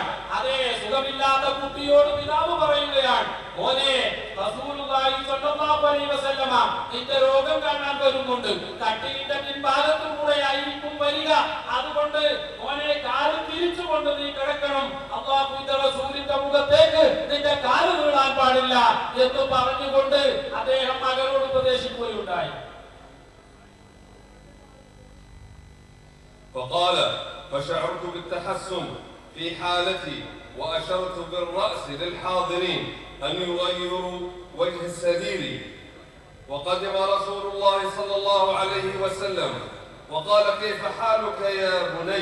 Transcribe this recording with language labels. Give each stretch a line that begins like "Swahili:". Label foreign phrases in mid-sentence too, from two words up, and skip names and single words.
Malayalam: അതേ സുഖമില്ലാത്ത കുട്ടിയോട് പിതാവ് പറയുകയാണ്, മോനെ
Arabic: رسول الله صلى الله عليه وسلم
Malayalam: നിന്റെ രോഗം കാണാൻ വരുന്നുണ്ട്. കട്ടിലിന്റെ പിൻഭാഗത്തുകൂടെ ആയിരിക്കും വരിക. അതുകൊണ്ട് മോനെ കാല് തിരിച്ചുകൊണ്ട് നീ കിടക്കണം. അല്ലാഹുവിന്റെ റസൂലിന്റെ മുഖത്തേക്ക് നിന്റെ കാല് വീഴാൻ പാടില്ല എന്ന് പറഞ്ഞുകൊണ്ട് അദ്ദേഹം മകനോട് ഉപദേശിക്കുകയുണ്ടായി.
Arabic: فقال فشعرت بالتحسن في حالتي وأشرت بالرأس للحاضرين أن يغيروا وجه السرير. وقدم رسول الله صلى الله عليه وسلم وقال كيف حالك يا بني؟